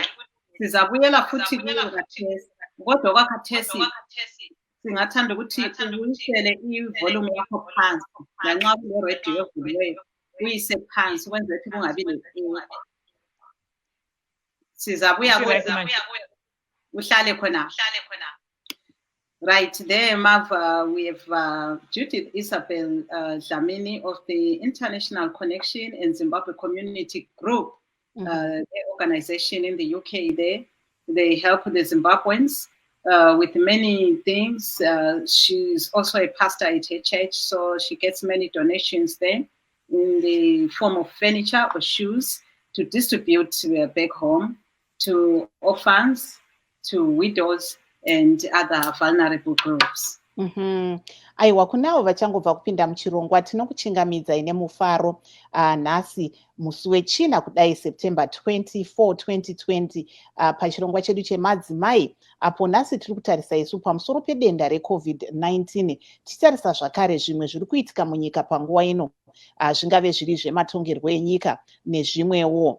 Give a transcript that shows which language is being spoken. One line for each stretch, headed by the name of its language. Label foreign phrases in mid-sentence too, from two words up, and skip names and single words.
North Ndebele: Sizabuyela futhi kuyo khathesi. Kodwa kwakhathesi singathanda ukuthi ubuyisele ivolume yakho phansi. Lanxa kule-radio evuliweyo uyise phansi ukwenzela ukuthi kungabi le-echo. Sizabuya uhlale khona.
English: Right there, Mav, we have Judith Isabel Dlamini of the International Connection and Zimbabwe Community Group, the organization in the UK there. They help the Zimbabweans with many things. She's also a pastor at her church, so she gets many donations there in the form of furniture or shoes to distribute back home to orphans, to widows, and other vulnerable groups.
Shona: Aiwa, kunavo vachangobva kupinda muchirongwa tinokuchingamidzai nemufaro nhasi musi wechina kudai September 24, 2020 pachirongwa chedu chemadzimai, apo nhasi tiri kutarisa isu pamusoro pedenda reCovid-19 tichitarisa zvakare zvimwe zviri kuitika munyika panguva ino, zvingave zviri zvematongerwo enyika nezvimwewo.